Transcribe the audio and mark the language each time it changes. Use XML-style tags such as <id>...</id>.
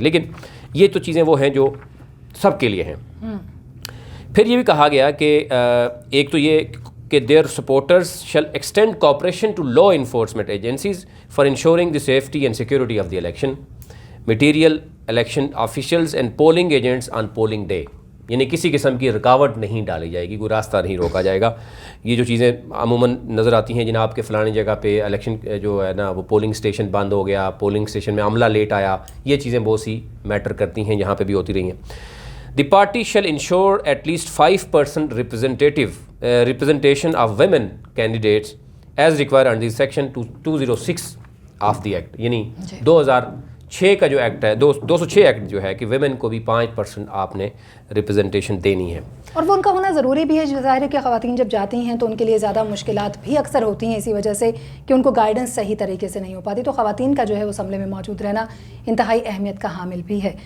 <ur>لیکن یہ تو چیزیں وہ ہیں جو سب کے لیے ہیں. پھر یہ بھی کہا گیا کہ ایک تو یہ کہ</ur> <en>their supporters shall extend cooperation to law enforcement agencies for ensuring the safety and security of the election, material election officials and polling agents on polling day.</en> <ur>یعنی کسی قسم کی رکاوٹ نہیں ڈالی جائے گی, کوئی راستہ نہیں روکا جائے گا. یہ جو چیزیں عموماً نظر آتی ہیں جناب کے فلانی جگہ پہ الیکشن جو ہے نا وہ پولنگ اسٹیشن بند ہو گیا, پولنگ اسٹیشن میں عملہ لیٹ آیا, یہ چیزیں بہت سی میٹر کرتی ہیں, یہاں پہ بھی ہوتی رہی ہیں.</ur> <en>The party shall ensure at least 5% representation of women candidates as required under section 206 of the act.</en> <ur>یعنی 2006 کا جو ایکٹ ہے 206 ایکٹ جو ہے کہ ویمن کو بھی 5% آپ نے ریپرزنٹیشن دینی ہے. اور وہ ان کا ہونا ضروری بھی ہے. ظاہر ہے کہ خواتین جب جاتی ہیں تو ان کے لیے زیادہ مشکلات بھی اکثر ہوتی ہیں اسی وجہ سے کہ ان کو گائیڈنس صحیح طریقے سے نہیں ہو پاتی. تو خواتین کا جو ہے وہ اسمبلی میں موجود رہنا انتہائی اہمیت کا حامل بھی ہے.</ur>